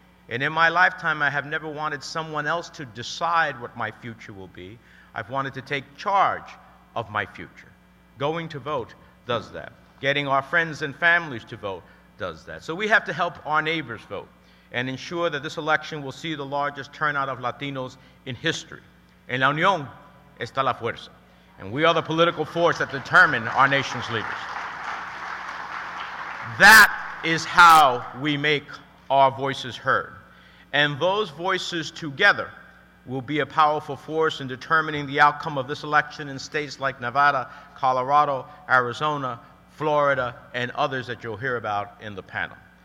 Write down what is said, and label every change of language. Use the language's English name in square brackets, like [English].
[English] And in my lifetime, I have never wanted someone else to decide what my future will be. I've wanted to take charge of my future. Going to vote does that. Getting our friends and families to vote does that. So we have to help our neighbors vote and ensure that this election will see the largest turnout of Latinos in history. [Spanish] En la unión está la fuerza. [English] And we are the political force that determine our nation's leaders. That is how we make our voices heard. And those voices together will be a powerful force in determining the outcome of this election in states like Nevada, Colorado, Arizona, Florida, and others that you'll hear about in the panel.